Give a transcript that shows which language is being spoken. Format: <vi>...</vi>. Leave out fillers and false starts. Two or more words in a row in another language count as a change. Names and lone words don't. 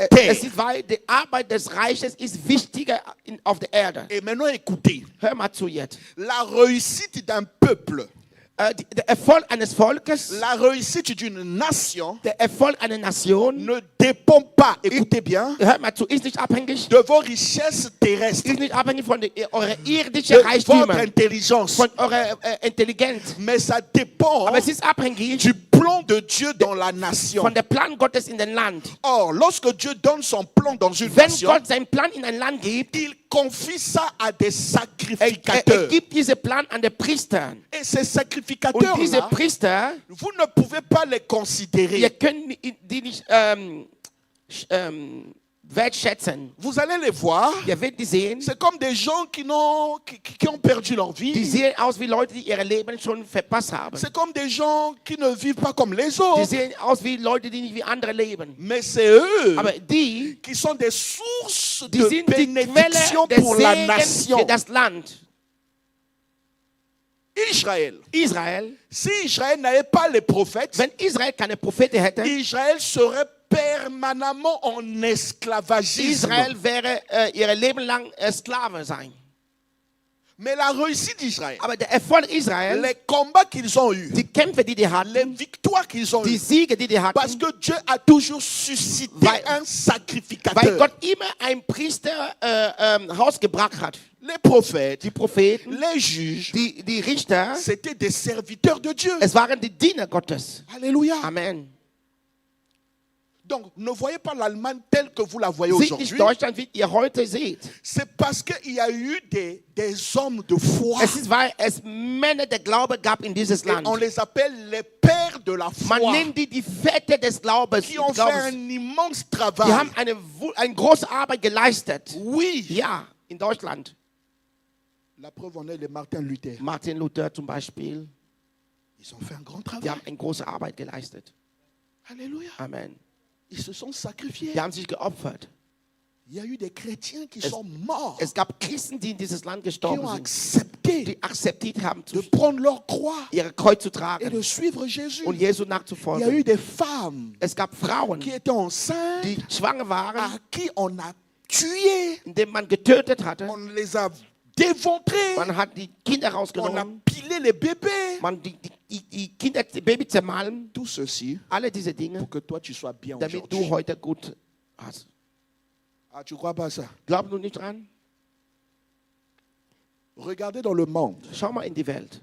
<de>Es</de> <fr>terre.</fr> <de>ist, weil die Arbeit des Reiches ist wichtiger auf der Erde.</de> <fr>Et maintenant, écoutez,</fr> <de>Hör mal zu jetzt.</de> <fr>la réussite d'un peuple,</fr> <de>Der Erfolg eines Volkes,</de> <fr>la réussite d'une nation</fr> <de>der Erfolg einer Nation,</de> <fr>ne dépend pas, écoutez bien,</fr> <de>hört mal zu, ist nicht abhängig,</de> <fr>de vos richesses terrestres,</fr> <de>ist nicht abhängig von eurer irdischen</de> <fr>de votre</fr> <de>Reichtümer,</de> <fr>intelligence,</fr> <de>von eurer Intelligenz.</de> <fr>mais ça dépend</fr> <de>Aber es ist abhängig</de> <fr>du plan de Dieu dans la nation.</fr> <de>von der Plan Gottes in den Land.</de> <fr>Or, lorsque Dieu donne son plan dans une</fr> <de>Wenn</de> <fr>nation,</fr> <de>Gott seinen Plan in ein Land gibt,</de> <fr>il confie ça à des</fr> <de>er</de> <fr>sacrificateurs.</fr> <de>gibt diesen Plan an den Priester.</de> <fr>Et ces</fr> <de>Und diese</de> <fr>sacrificateurs-là,</fr> <de>Priester,</de> <fr>vous ne pouvez pas les</fr> <de>ihr</de> <fr>considérer.</fr> <de>könnt die nicht wertschätzen.</de> <fr>Vous allez les voir,</fr> <de>Ihr werdet die sehen.</de> <fr>c'est comme des gens qui ont perdu leur</fr> <de>Die</de> <fr>vie.</fr> <de>sehen aus wie Leute, die ihr Leben schon verpasst haben.</de> <fr>C'est comme des gens qui ne vivent pas comme les</fr> <de>Die</de> <fr>autres.</fr> <de>sehen aus wie Leute, die nicht wie andere leben.</de> <fr>Mais c'est eux</fr> <de>Aber die</de> <fr>qui sont des sources</fr> <de>sind</de> <fr>de</fr> <de>die</de> <fr>bénédiction</fr> <de>Quelle des</de> <fr>pour la</fr> <de>Segens</de> <fr>nation.</fr> <de>für das Land.</de> <fr>Israël.</fr> <de>Israel,</de> <fr>Si Israël n'avait pas les prophètes,</fr> <de>wenn Israel keine Propheten hätte,</de> <fr>Israël serait permanemment en esclavagisme.</fr> <de>Israel wäre ihr Leben lang Sklave sein.</de> <fr>Mais la réussite d'Israël,</fr> <de>Aber der Erfolg Israel,</de> <fr>les combats qu'ils ont eus,</fr> <de>die Kämpfe, die die</de> <fr>les</fr> <de>hatten,</de> <fr>victoires qu'ils ont</fr> <de>die</de> <fr>eues,</fr> <de>Siege, die die</de> <fr>parce</fr> <de>hatten,</de> <fr>que Dieu a toujours suscité</fr> <de>Weil-</de> <fr>un</fr> <de>weil</de> <fr>sacrificateur.</fr> <de>Gott immer einen Priester rausgebracht hat.</de> <fr>Les prophètes,</fr> <de>Die Propheten,</de> <fr>les juges,</fr> <de>die Richter,</de> <fr>c'était des serviteurs de Dieu.</fr> <de>es waren die Diener Gottes.</de> <fr>Alléluia.</fr> <de>Amen.</de> <fr>Donc, ne voyez pas l'Allemagne telle que vous la voyez</fr> <de>Seht</de> <fr>aujourd'hui.</fr> <de>nicht Deutschland, wie ihr heute seht.</de> <fr>C'est parce qu'il y a eu des hommes de foi.</fr> <de>Es ist, weil es Männer der Glaube gab in dieses</de> <fr>Et</fr> <de>Land.</de> <fr>on les appelle les pères de la</fr> <de>Man</de> <fr>foi.</fr> <de>nennt die Väter des Glaubens.</de> <fr>Qui ont fait un immense</fr> <de>Die</de> <fr>travail.</fr> <de>haben eine große Arbeit geleistet.</de> <fr>Oui.</fr> <de>Ja, in Deutschland.</de> <fr>La preuve en est les Martin Luther.</fr> <de>Martin Luther zum Beispiel.</de> <fr>Ils ont fait un grand</fr> <de>Die</de> <fr>travail.</fr> <de>haben eine große Arbeit geleistet.</de> <fr>Alléluia.</fr> <de>Amen.</de> <fr>Ils se sont sacrifiés.</fr> <de>Die haben sich geopfert.</de> <fr>Il y a eu des chrétiens qui sont morts,</fr> <de>Es gab Christen, die in dieses Land</de> <fr>qui</fr> <de>gestorben</de> <fr>ont</fr> <de>sind,</de> <fr>accepté</fr> <de>die akzeptiert haben,</de> <fr>de prendre leur croix</fr> <de>ihre Kreuz zu</de> <fr>et</fr> <de>tragen</de> <fr>de suivre Jésus.</fr> <de>und Jesu</de> <fr>Il y a eu</fr> <de>nachzufolgen.</de> <fr>des femmes</fr> <de>Es gab Frauen,</de> <fr>qui étaient enceintes,</fr> <de>die schwanger waren,</de> <fr>à qui on a tué,</fr> <de>indem man getötet hatte.</de> <fr>on les a déventrés,</fr> <de>Man hat die Kinder</de> <fr>on a</fr> <de>rausgenommen,</de> <fr>pilé les bébés.</fr> <de>man die Kinder, die Baby zermalmen.</de> <fr>Tout ceci</fr> <de>Alle diese Dinge,</de> <fr>pour que toi tu sois bien</fr> <de>damit du</de> <fr>aujourd'hui.</fr> <de>heute gut hast.</de> <fr>Ah, tu crois pas ça?</fr> <de>Glaub du nicht dran?</de> <fr>Regardez dans le monde,</fr> <de>Schau mal in die Welt.</de>